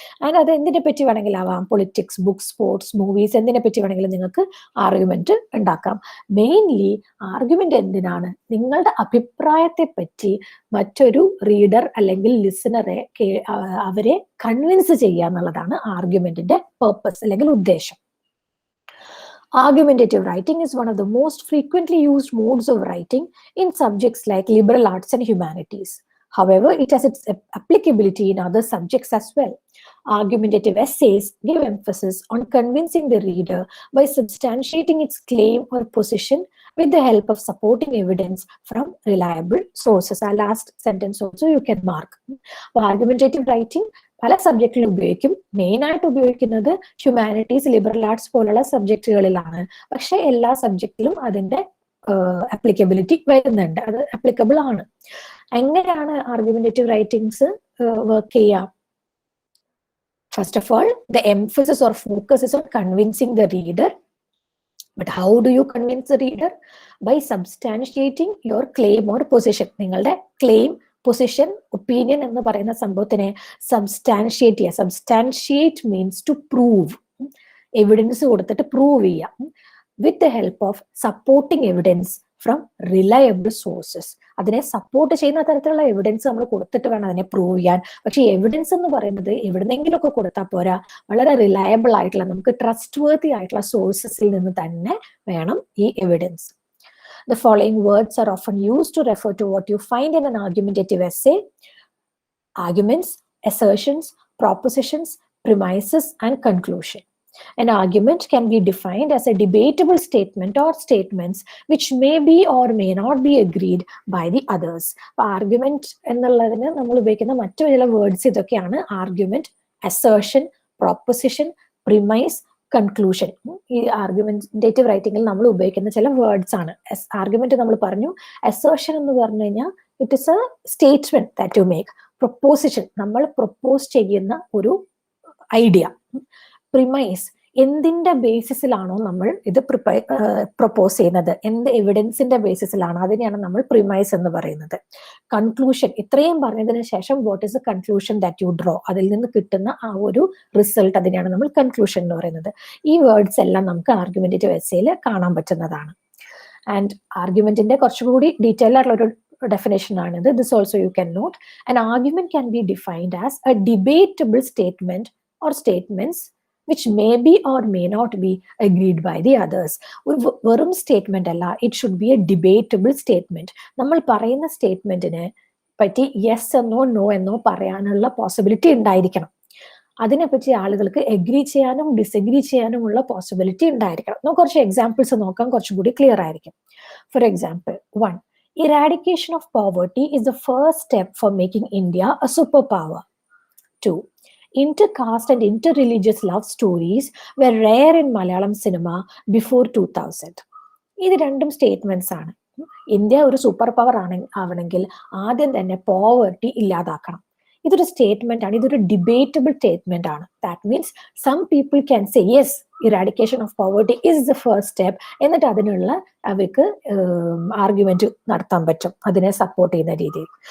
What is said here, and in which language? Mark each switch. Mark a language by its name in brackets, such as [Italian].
[Malayalam] And അത് എന്തിനെ പറ്റി വേണമെങ്കിലും ആവാം, പൊളിറ്റിക്സ്, ബുക്സ്, സ്പോർട്സ്, മൂവീസ്, എന്തിനെ പറ്റി വേണമെങ്കിലും നിങ്ങൾക്ക് ആർഗ്യുമെന്റ് ഉണ്ടാക്കാം. മെയിൻലി ആർഗ്യുമെന്റ് എന്തിനാണ്? നിങ്ങളുടെ അഭിപ്രായത്തെ പറ്റി മറ്റൊരു റീഡർ അല്ലെങ്കിൽ ലിസണറെ അവരെ കൺവിൻസ് ചെയ്യുക എന്നുള്ളതാണ് ആർഗ്യുമെന്റിന്റെ പേർപ്പസ് അല്ലെങ്കിൽ ഉദ്ദേശം. [English] Argumentative writing is one of the most frequently used modes of writing in subjects like liberal arts and humanities. However, it has its applicability in other subjects as well. Argumentative essays give emphasis on convincing the reader by substantiating its claim or position with the help of supporting evidence from reliable sources. Our last sentence also you can mark. [Malayalam] Argumentative writing പല സബ്ജക്റ്റിലും ഉപയോഗിക്കും. Main ആയിട്ട് ഉപയോഗിക്കുന്നത് humanities, liberal arts പോലുള്ള സബ്ജക്റ്റുകളിലാണ്. പക്ഷെ എല്ലാ സബ്ജക്റ്റിലും അതിന്റെ applicability വരുന്നുണ്ട്, അത് അപ്ലിക്കബിൾ ആണ്. എങ്ങനെയാണ് ആർഗ്യുമെന്റേറ്റീവ് റൈറ്റിംഗ്സ് വർക്ക് ചെയ്യുക? [English] First of all, the emphasis or focus is on convincing the reader. But how do you convince the reader? By substantiating your claim or position. [Malayalam] നിങ്ങളുടെ ക്ലെയിം, പൊസിഷൻ, ഒപ്പീനിയൻ എന്ന് പറയുന്ന സംഭവത്തിനെ substantiate ചെയ്യുക. [English] substantiate means to prove, [Malayalam] evidence കൊടുത്തിട്ട് prove ചെയ്യാം. [English] With the help of supporting evidence from reliable sources. [Malayalam] അതിനെ support ചെയ്യുന്ന തരത്തിലുള്ള evidence നമ്മൾ കൊടുത്തിട്ട് വേണം അതിനെ പ്രൂവ് ചെയ്യാൻ. പക്ഷെ എവിഡൻസ് എന്ന് പറയുന്നത് എവിടെന്നെങ്കിലും ഒക്കെ കൊടുത്താൽ പോരാ, വളരെ റിലയബിൾ ആയിട്ടുള്ള, നമുക്ക് ട്രസ്റ്റ് വർത്തി ആയിട്ടുള്ള സോഴ്സസിൽ നിന്ന് തന്നെ വേണം ഈ evidence. [English] The following words are often used to refer to what you find in an argumentative essay: arguments, assertions, propositions, premises, and conclusion. An argument can be defined as a debatable statement or statements which may be or may not be agreed by the others. [Malayalam] Argument എന്നുള്ളതിന് നമ്മൾ ഉപയോഗിക്കുന്ന മറ്റു ചില words ഇതൊക്കെയാണ്: argument, assertion, proposition, premise, conclusion. ഈ argumentative റൈറ്റിംഗിൽ നമ്മൾ ഉപയോഗിക്കുന്ന ചില വേർഡ്സ് ആണ്. ആർഗ്യുമെന്റ് നമ്മൾ പറഞ്ഞു. [English] assertion [Malayalam] എന്ന് പറഞ്ഞു കഴിഞ്ഞാൽ [English] It is a statement that you make. [Malayalam] Proposition, നമ്മൾ പ്രൊപ്പോസ് ചെയ്യുന്ന ഒരു ഐഡിയ. പ്രിമൈസ്, എന്തിന്റെ ബേസിസിലാണോ നമ്മൾ ഇത് പ്രൊപ്പോസ് ചെയ്യുന്നത്, എന്ത് എവിഡൻസിന്റെ ബേസിസിലാണ്, അതിനെയാണ് നമ്മൾ പ്രിമൈസ് എന്ന് പറയുന്നത്. കൺക്ലൂഷൻ, ഇത്രയും പറഞ്ഞതിന് ശേഷം [English] what is a conclusion that you draw, [Malayalam] അതിൽ നിന്ന് കിട്ടുന്ന ആ ഒരു റിസൾട്ട്, അതിനെയാണ് നമ്മൾ കൺക്ലൂഷൻ എന്ന് പറയുന്നത്. ഈ വേർഡ്സ് എല്ലാം നമുക്ക് ആർഗ്യുമെന്റേറ്റീവ് എസ്സേയിൽ കാണാൻ പറ്റുന്നതാണ്. ആൻഡ് ആർഗ്യുമെന്റിന്റെ കുറച്ചുകൂടി ഡീറ്റെയിൽ ആയിട്ടുള്ള ഒരു definition ആണിത്. [English] This also you can note. An argument can be defined as a debatable statement or statements which may be or may not be agreed by the others. [Malayalam] വെറും statement അല്ല, [English] It should be a debatable statement. [Malayalam] നമ്മൾ പറയുന്ന സ്റ്റേറ്റ്മെന്റിനെ പറ്റി yes എന്നോ no എന്നോ പറയാനുള്ള possibility ഉണ്ടായിരിക്കണം. അതിനെപ്പറ്റി ആളുകൾക്ക് എഗ്രി ചെയ്യാനും ഡിസഗ്രി ചെയ്യാനുമുള്ള പോസിബിലിറ്റി ഉണ്ടായിരിക്കണം. നമുക്ക് കുറച്ച് എക്സാമ്പിൾസ് നോക്കാം, കുറച്ചും കൂടി ക്ലിയർ ആയിരിക്കും. [English] For example, 1. Eradication of poverty is the first step for making India a superpower. 2. Intercaste and interreligious love stories were rare in Malayalam cinema before 2000. [Malayalam] ഇത് രണ്ടും സ്റ്റേറ്റ്മെന്റ്സ് ആണ്. ഇന്ത്യ ഒരു സൂപ്പർ പവർ ആവണമെങ്കിൽ ആദ്യം തന്നെ പോവർട്ടി ഇല്ലാതാക്കണം. ഇതൊരു സ്റ്റേറ്റ്മെന്റ് ആണ്, ഇതൊരു ഡിബേറ്റബിൾ സ്റ്റേറ്റ്മെന്റ് ആണ്. [English] That means some people can say yes, eradication of poverty is the first step. [Malayalam] എന്നിട്ട് അതിനുള്ള അവർക്ക് ആർഗ്യുമെന്റ് നടത്താൻ പറ്റും അതിനെ സപ്പോർട്ട് ചെയ്യുന്ന രീതിയിൽ.